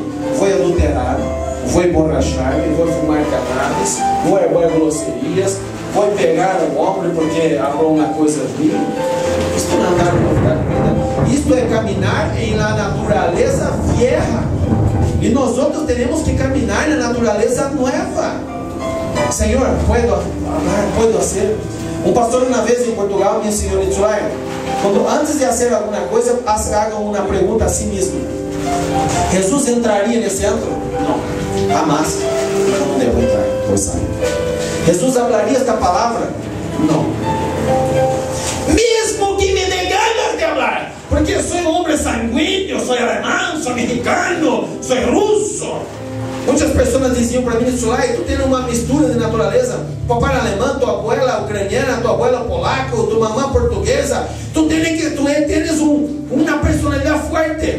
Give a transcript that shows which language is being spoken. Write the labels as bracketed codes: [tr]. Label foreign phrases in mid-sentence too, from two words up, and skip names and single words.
[pt] Vou adulterar, vou emborrachar, vou fumar cannabis, vou errar grosserias, vou pegar o homem porque falou uma coisa ruim. Isto não é novidade de vida. Isto é caminhar em la natureza vieja. E nós outros teremos que caminhar na natureza nova. Senhor, [es] puedo hacer. [pt] Um pastor uma vez em Portugal me ensinou, quando antes de fazer alguma coisa, haga uma pergunta a si mesmo: Jesus entraria nesse antro? Não, jamais. Não devo entrar, pois sabe. Jesus hablaria esta palavra? Não. Mesmo que me dê [es] ganas de hablar, [pt] porque eu sou homem sanguíneo, sou alemão, sou mexicano, sou russo. Muitas pessoas diziam para mim: Sulay, tu tens uma mistura de natureza. Papai alemão, tua abuela ucraniana, tua abuela polaca, tua mamã portuguesa. Tu tens uma personalidade forte.